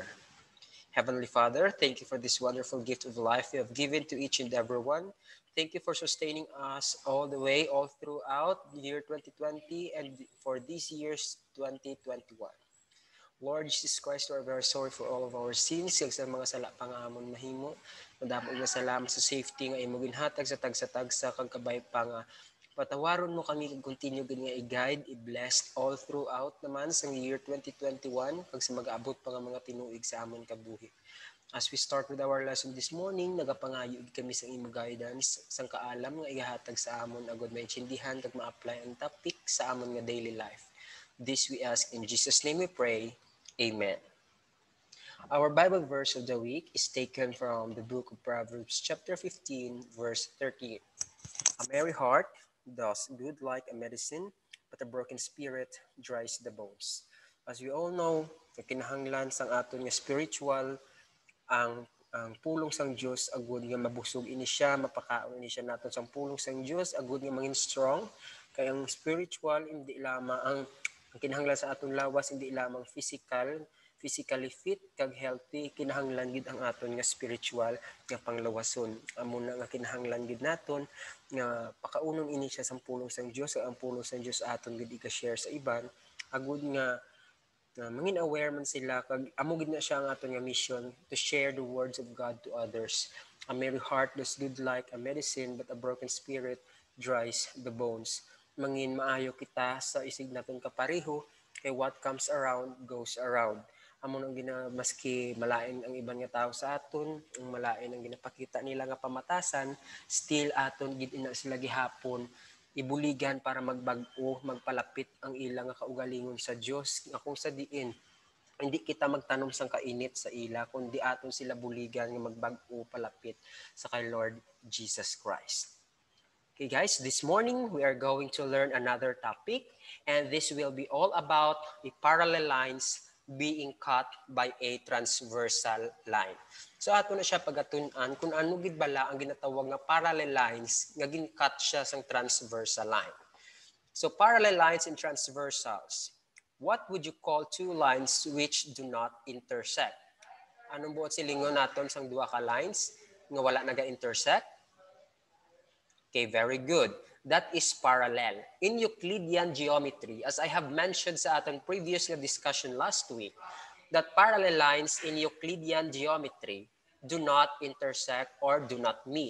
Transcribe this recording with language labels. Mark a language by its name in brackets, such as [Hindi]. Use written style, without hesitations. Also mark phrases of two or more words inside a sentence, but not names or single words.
[English] Heavenly Father, thank you for this wonderful gift of life you have given to each and everyone. Thank you for sustaining us all the way, all throughout the year 2020 and for these years 2021. Lord Jesus Christ, we are very sorry for all of our sins, [Hiligaynon] kag sa mga sala pangamon mahimo. Madamo nga salamat sa safety nga imo ginhatag sa tagsa-tagsa kag kabay pa nga patawaron mo kami kag continue gid nga i-guide, i-bless [English] all throughout [Hiligaynon] naman sa year 2021 kag sa mag-abot pa nga mga tinuig sa amon kabuhi. [English] As we start with our lesson this morning, [Hiligaynon] nagapangayo kami sa imo guidance sang kaalam nga igahatag sa amon agud maintindihan kag ma-apply ang topic sa amon nga [English] daily life. This we ask in Jesus' name we pray. Amen. Our Bible verse of the week is taken from the book of Proverbs chapter 15 verse 13. A merry heart does good like a medicine, but a broken spirit dries the bones. As we all know, [Hiligaynon] kinahanglan sang aton nga spiritual ang pulong sang Dios agud nga mabusog ini siya, mapakaon ini siya naton sang pulong sang Dios agud nga mangin strong kay ang spiritual hindi lamang ang kinahanglan sa aton lawas hindi lamang [English] physically fit [Hiligaynon] kag healthy, kinahanglan gid ang aton nga spiritual nga panglawason. Amo na nga kinahanglan gid naton nga pakaunon ini siya sang pulong sang Dios, ang pulong sang Dios aton gid i-share sa iban agud nga mangin aware man sila kag amo gid na siya ang aton nga mission [English] to share the words of God to others. A merry heart does good like a medicine, but a broken spirit dries the bones. [Hiligaynon] Mangin maayo kita sa isig naton kapareho kay [English] what comes around goes around. [Hiligaynon] Amo nang maski malain ang iban nga tao sa aton, ang malain ang ginapakita nila nga pamatasan, still aton gid ina sila gihapon ibuligan para magbag-o, magpalapit ang ilang nga kaugalingon sa Dios nga kung sa diin hindi kita magtanom sang kainit sa ila kundi aton sila buligan nga magbag-o palapit sa kay Lord Jesus Christ. [English] Okay guys, this morning we are going to learn another topic and this will be all about the parallel lines being cut by a transversal line. [Hiligaynon] So ato na siya pagatun-an kung ano gid bala ang ginatawag nga [English] parallel lines [Hiligaynon] nga gin-cut siya sang [English] transversal line. So parallel lines and transversals. What would you call two lines which do not intersect? [Hiligaynon] Anong buot silingon naton sang duha ka lines nga wala naga-intersect? [English] Okay, very good. That is parallel. In Euclidean geometry, as I have mentioned [Filipino] sa ating [English] previous discussion last week, that parallel lines in Euclidean geometry do not intersect or do not meet.